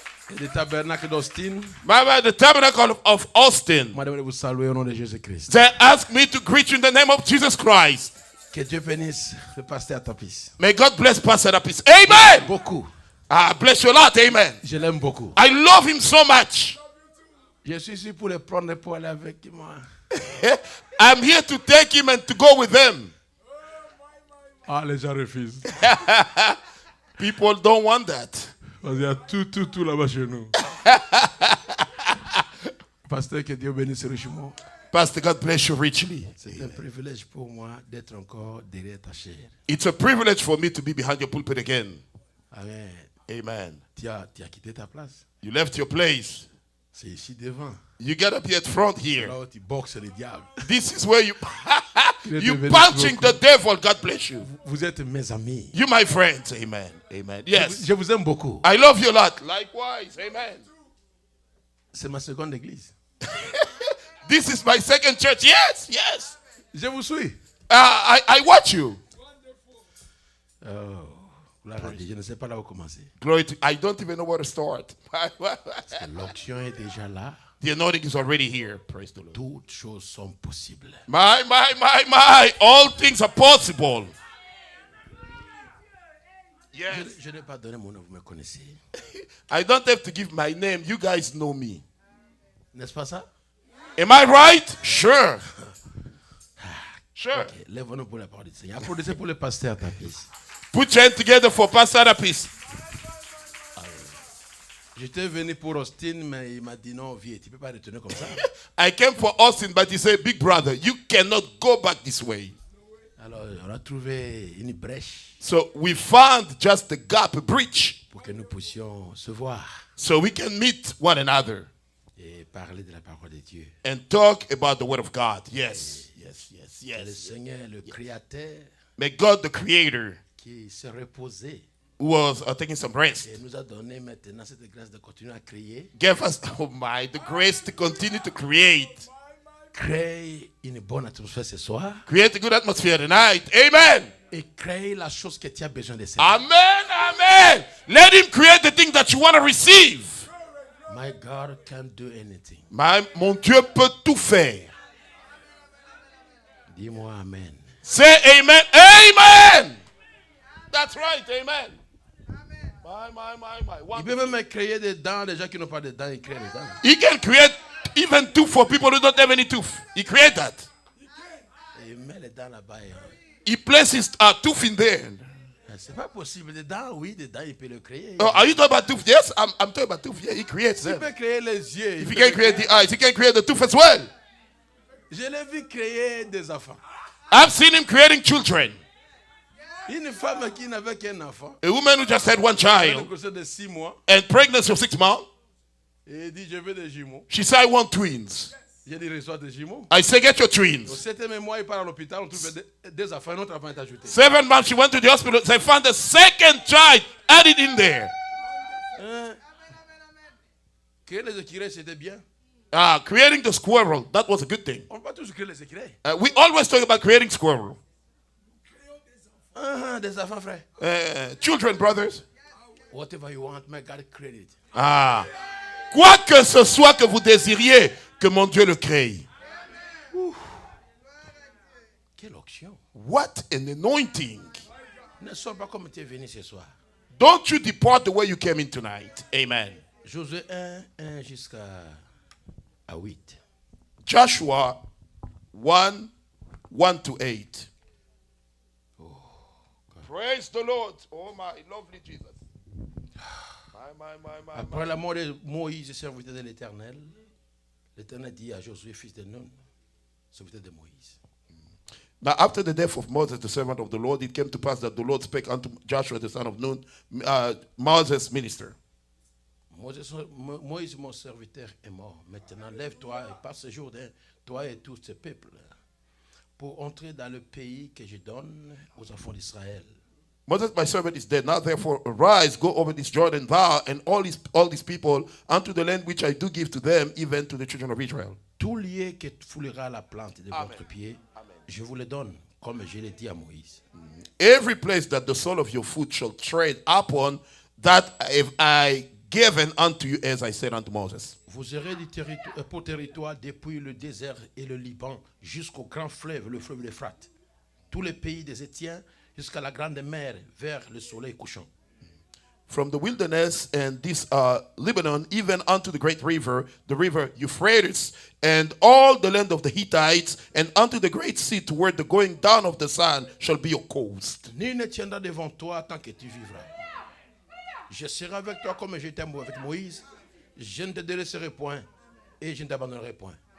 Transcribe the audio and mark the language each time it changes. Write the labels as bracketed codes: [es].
[fr] et du Tabernacle d'Austin. [en] The Tabernacle of Austin. [fr] Madame, vous saluer au nom de Jésus-Christ. [en] They ask me to greet you in the name of Jesus Christ. [fr] Que Dieu bénisse le pasteur Tapis. [en] May God bless Pastor Apis. Amen. [fr] Beaucoup. [en] Bless you a lot. Amen. [fr] Je l'aime beaucoup. [en] I love him so much. [fr] Je suis ici pour le prendre pour aller avec moi. [en] I'm here to take him and to go with them. [fr] Ah, les gens refusent. [en] People don't want that. [fr] Parce qu'il y a tout là-bas chez nous. Pasteur, que Dieu bénisse richement. [en] Pastor, God bless you richly. [fr] C'est un privilège pour moi d'être encore derrière ta chair. [en] It's a privilege for me to be behind your pulpit again. Amen. Amen. [fr] Tu as quitté ta place. [en] You left your place. [fr] C'est ici devant. [en] You got up here at front here. [fr] Là où tu boxes le diable. [en] This is where you you [fr] devenu [en] punching the devil. God bless you. [fr] Vous êtes mes amis. [en] You my friends. Amen. Yes. [fr] Je vous aime beaucoup. [en] I love you a lot. Likewise. Amen. [fr] C'est ma seconde église. [en] This is my second church. Yes. [fr] Je vous suis. [en] I watch you. [fr] Oh, je ne sais pas là où commencer. [en] Glory to, I don't even know where to start. [fr] L'onction est déjà là. [en] The anointing is already here. Praise the Lord. [fr] Toutes choses sont possibles. [en] My. All things are possible. Yes. [fr] Je n'ai pas donné mon nom, vous me connaissez. [en] I don't have to give my name. You guys know me. [fr] N'est-ce pas ça? [en] Am I right? Sure. Sure. [fr] Ok, lève-nous pour la parole du Seigneur. Applaudissez pour le pasteur Tapis. [en] Put your hands together for Pastor Tapis. [fr] J'étais venu pour Austin, mais il m'a dit non, viens, tu ne peux pas retourner comme ça. [en] I came for Austin, but he said, Big brother, you cannot go back this way. [fr] Alors, on a trouvé une brèche [en] So we found just a gap, a breach, [fr] pour que nous puissions se voir [en] so we can meet one another [fr] et parler de la parole de Dieu. [en] and talk about the word of God. Yes, yes, yes, [fr] Et le [en] yes. [fr] Seigneur, le Créateur, [en] May God, the Creator, [fr] qui s'est reposé [en] who was taking some rest, [fr] et nous a donné maintenant cette grâce de continuer à créer, [en] gave us, oh my, the grace to continue to create. [fr] créer une bonne atmosphère ce soir [en] Create a good atmosphere tonight. Amen. [fr] et créer la chose que tu as besoin de faire. [en] Amen. Amen. Let him create the thing that you want to receive. My God can do anything. [fr] Mon Dieu peut tout faire. Dis-moi Amen. [en] Say amen. Amen. That's right. Amen. My. [fr] Il peut même créer des dents, les gens qui n'ont pas de dents, ils créent des dents. [en] He can create even tooth for people who don't have any tooth. He created that. [fr] Et il met les dents là-bas. [en] He places a tooth in there. [fr] C'est pas possible. Des dents, oui, des dents, il peut le créer. [en] Oh, are you talking about tooth? Yes, I'm talking about tooth. Yeah, he creates [fr] Il [en] them. [fr] peut créer les yeux. [en] If he can create the eyes, he can create the tooth as well. [fr] Je l'ai vu créer des enfants. [en] I've seen him creating children. [fr] Une femme qui n'avait qu'un enfant, [en] A woman who just had one [fr] une [en] child [fr] grossesse de 6 mois, [en] and pregnancy of 6 months. [fr] et dit je veux des jumeaux. [en] She said, I want twins. [fr] J'ai dit reçois des jumeaux. [en] I said, get your [fr] Au [en] twins. [fr] 7e mois, il part à l'hôpital, on trouve deux enfants, un autre enfant est ajouté. [en] 7 months, she went to the hospital. They found the second child added in there. [fr] Hein? Créer les écureuils, c'était bien. [en] Creating the squirrel, that was a good thing. [fr] On ne peut pas toujours créer les écureuils. [en] We always talk about creating squirrel. [fr] Des enfants, frère. [en] Children, brothers. Whatever you want, may God create it. [fr] Quoi que ce soit que vous désiriez, que mon Dieu le crée. Quelle onction. [en] What an anointing. [fr] Ne sois pas comme tu es venu ce soir. [en] Don't you depart the way you came in tonight. Amen. [fr] Josué 1 jusqu'à 8. [en] Joshua 1 to 8. Praise the Lord. Oh my lovely Jesus. My. [fr] Après la mort de Moïse, serviteur de l'Éternel, l'Éternel dit à Josué, fils de Nun, serviteur de Moïse. [en] Now, after the death of Moses, the servant of the Lord, it came to pass that the Lord spake unto Joshua, the son of Nun, Moses' minister. [fr] Moïse, mon serviteur, est mort. Maintenant, lève-toi et passe ce jour, toi et tout ce peuple, pour entrer dans le pays que je donne aux enfants d'Israël. [en] Moses, my servant, is dead. Now, therefore, arise, go over this Jordan, thou and all these people, unto the land which I do give to them, even to the children of Israel. [fr] Tout lieu que foulera la plante de votre pied, je vous le donne, comme je l'ai dit à Moïse. [en] Every place that the sole of your foot shall tread upon, that have I given unto you, as I said unto Moses. [fr] Vous aurez pour territoire depuis le désert et le Liban jusqu'au grand fleuve, le fleuve l'Euphrate. Tous les pays des Étiens jusqu'à la grande mer vers le soleil couchant. [en] From the wilderness and this Lebanon, even unto the great river, the river Euphrates, and all the land of the Hittites, and unto the great sea, toward the going down of the sun, shall be your coast. [fr] Nul ne tiendra devant toi tant que tu vivras. Je serai avec toi comme j'étais avec Moïse. Je ne te délaisserai point et je ne t'abandonnerai point.